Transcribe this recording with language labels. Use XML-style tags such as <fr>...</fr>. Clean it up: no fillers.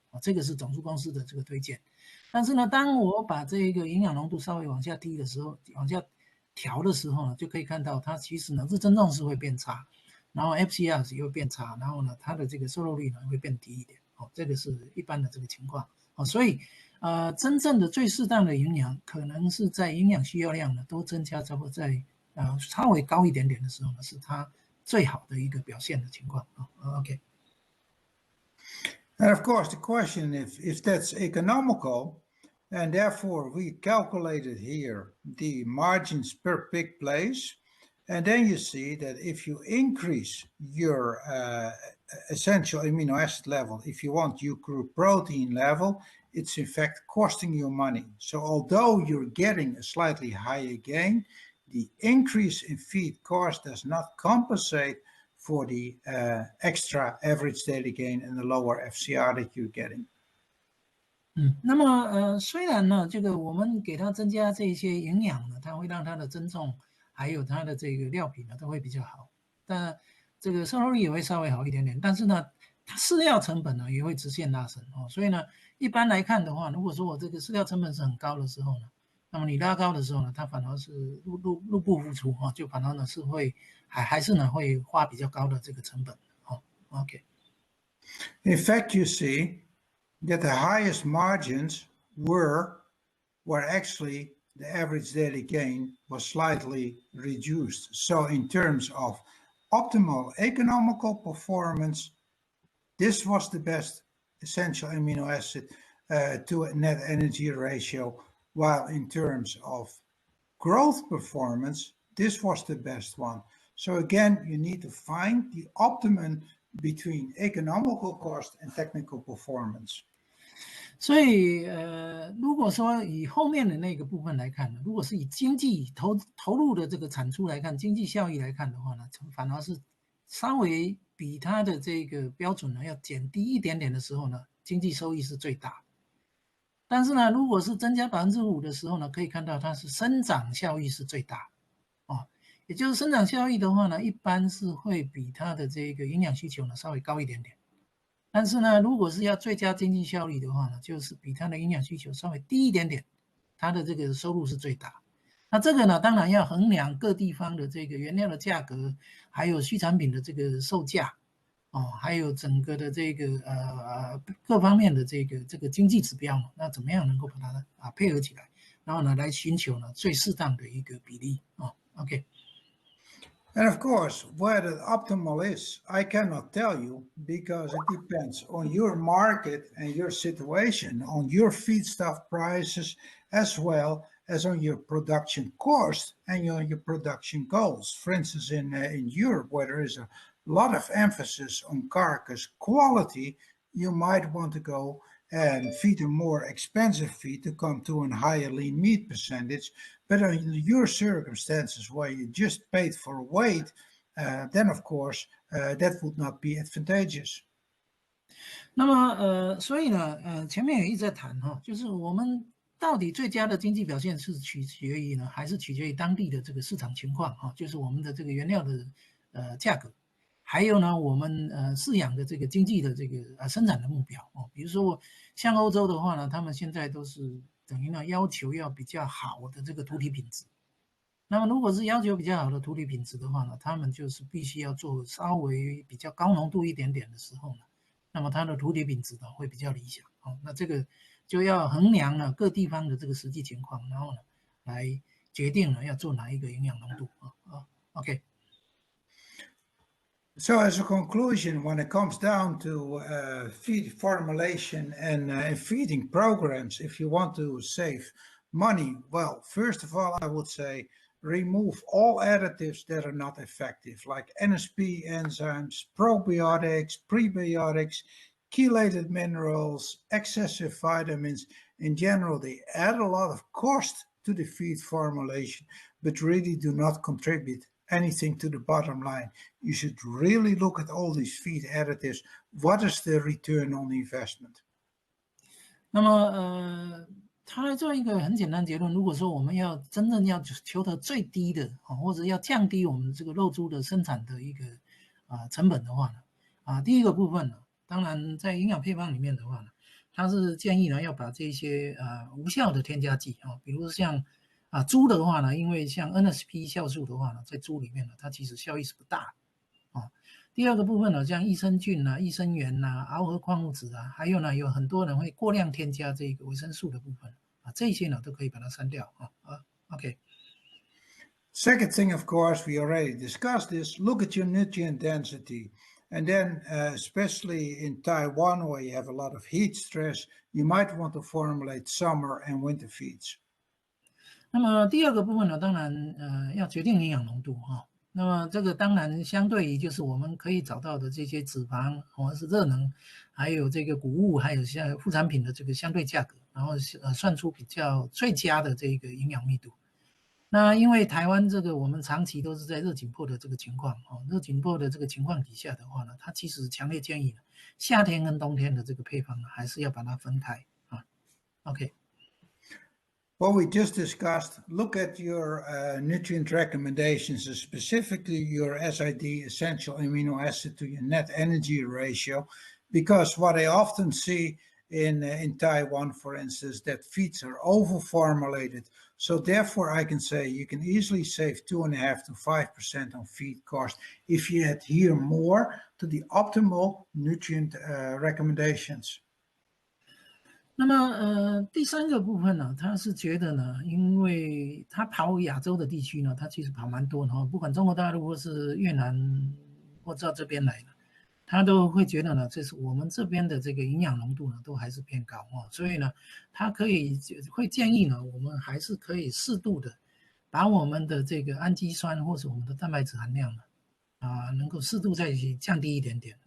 <zh>这个是种猪公司的这个推荐。但是呢，当我把这个营养浓度稍微往下低的时候，往下调的时候呢，就可以看到它其实呢是症状是会变差，然后 FCR 也会变差，然后呢它的这个瘦肉率呢会变低一点。这个是一般的这个情况。所以真正的最适当的营养，可能是在营养需要量呢都增加，差不多在稍微高一点点的时候呢，是它最好的一个表现的情况。 OK。</zh> <en>And of course, the question if that's economical, and therefore we calculated here the margins per pig place, and then you see that if you increase your essential amino acid level, if you want your crude protein level, it's in fact costing you money. So although you're getting a slightly higher gain, the increase in feed cost does not compensate for the extra average daily gain and the lower FCR that you're getting.</en> <zh>那么虽然呢，这个我们给它增加这些营养呢，它会让它的增重还有它的这个料品呢都会比较好，但这个瘦肉率也会稍微好一点点，但是呢，它饲料成本呢也会直线拉升所以呢，一般来看的话，如果说我这个饲料成本是很高的时候呢，那么你拉高的时候呢，它反而是入不敷出就反而呢是会还是呢会花比较高的这个成本OK。</zh> <en>In fact, you see that the highest margins were where actually the average daily gain was slightly reduced. So in terms of optimal economical performance, this was the best essential amino acid to net energy ratio, while in terms of growth performance, this was the best one. So again, you need to find the optimum between economical cost and technical performance.</en> <zh>所以如果说以后面的那个部分来看呢，如果是以经济投入的这个产出来看，经济效益来看的话呢，反而是稍微比它的这个标准呢要减低一点点的时候呢，经济收益是最大。但是呢，如果是增加5%的时候呢，可以看到它是生长效益是最大也就是生长效益的话呢，一般是会比它的这个营养需求呢稍微高一点点。但是呢，如果是要最佳经济效益的话呢，就是比它的营养需求稍微低一点点，它的这个收入是最大。那这个呢，当然要衡量各地方的这个原料的价格，还有畜产品的这个售价还有整个的这个各方面的这个经济指标那怎么样能够把它配合起来，然后呢来寻求呢最适当的一个比例OK。</zh> <en>And of course, where the optimal is, I cannot tell you because it depends on your market and your situation, on your feedstuff prices, as well as on your production cost and on your production goals. For instance, in Europe, where there is a lot of emphasis on carcass quality, you might want to go and feed a more expensive feed to come to a higher lean meat percentage. But in your circumstances where you just paid for weight, then of course that would not be advantageous.</en> <zh>那么所以呢前面也一直在谈就是我们到底最佳的经济表现是取决于呢，还是取决于当地的这个市场情况就是我们的这个原料的价格，还有呢我们饲养的这个经济的这个生产的目标比如说像欧洲的话呢，他们现在都是等于呢要求要比较好的这个土体品质。那么如果是要求比较好的土体品质的话呢，他们就是必须要做稍微比较高浓度一点点的时候呢，那么它的土体品质呢会比较理想那这个就要衡量了各地方的这个实际情况，然后呢来决定了要做哪一个营养浓度OK。</zh> <en>So as a conclusion, when it comes down to feed formulation and feeding programs, if you want to save money, well, first of all, I would say remove all additives that are not effective, like NSP enzymes, probiotics, prebiotics, chelated minerals, excessive vitamins. In general, they add a lot of cost to the feed formulation, but really do not contribute anything to the bottom line. You should really look at all these feed additives. What is the return on investment?</en> <zh>那么它做一个很简单结论，如果说我们要真正要求得最低的或者要降低我们这个肉猪的生产的一个成本的话呢第一个部分呢，当然在营养配方里面的话呢它是建议呢要把这些无效的添加剂比如像猪的话呢，因为像 NSP 酵素的话呢，在猪里面呢，它其实效益是不大的第二个部分呢，像益生菌益生元螯合矿物质还有呢，有很多人会过量添加这个维生素的部分这些呢都可以把它删掉OK。</zh> <en>Second thing, of course, we already discussed this. Look at your nutrient density. And then, especially in Taiwan, where you have a lot of heat stress, you might want to formulate summer and winter feeds.</en> <zh>那么第二个部分呢，当然要决定营养浓度那么这个当然相对于就是我们可以找到的这些脂肪或者是热能，还有这个谷物，还有像副产品的这个相对价格，然后算出比较最佳的这个营养密度。那因为台湾这个我们长期都是在热紧迫的这个情况热紧迫的这个情况底下的话呢，它其实强烈建议夏天跟冬天的这个配方呢，还是要把它分开OK。</zh> <en>What we just discussed, look at your nutrient recommendations, specifically your SID, essential amino acid, to your net energy ratio, because what I often see in Taiwan, for instance, that feeds are over-formulated. So therefore, I can say you can easily save 2.5% to 5% on feed cost if you adhere more to the optimal nutrient recommendations.</en> <zh>那么第三个部分呢，他是觉得呢，因为他跑亚洲的地区呢，他其实跑蛮多的不管中国大陆或是越南或者这边来的，他都会觉得呢，这是我们这边的这个营养浓度呢，都还是偏高所以呢，他会建议呢，我们还是可以适度的把我们的这个氨基酸或是我们的蛋白质含量呢，能够适度再降低一点点。</zh>